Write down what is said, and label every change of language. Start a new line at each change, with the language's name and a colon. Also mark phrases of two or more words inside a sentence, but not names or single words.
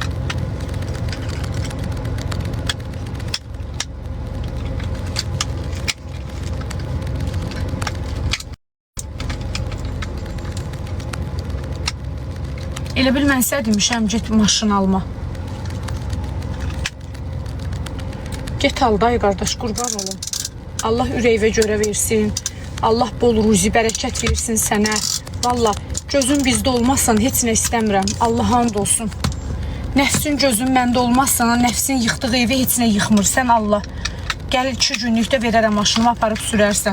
Azerbaijani: Elə bil mən sənə demişəm, get maşın alma. Get al day qardaş, qurban olum. Allah ürəyivə görə versin. Allah bol ruzi, bərəkət versin sənə. Valla, gözün bizdə olmazsan heç nə istəmirəm. Allah and olsun. Nəfsin gözün məndə olmazsan, nəfsin yıxdığı evi heç nə yıxmır. Sən Allah. Gəl 2 günlükdə verərəm maşınımı aparıb sürərsən.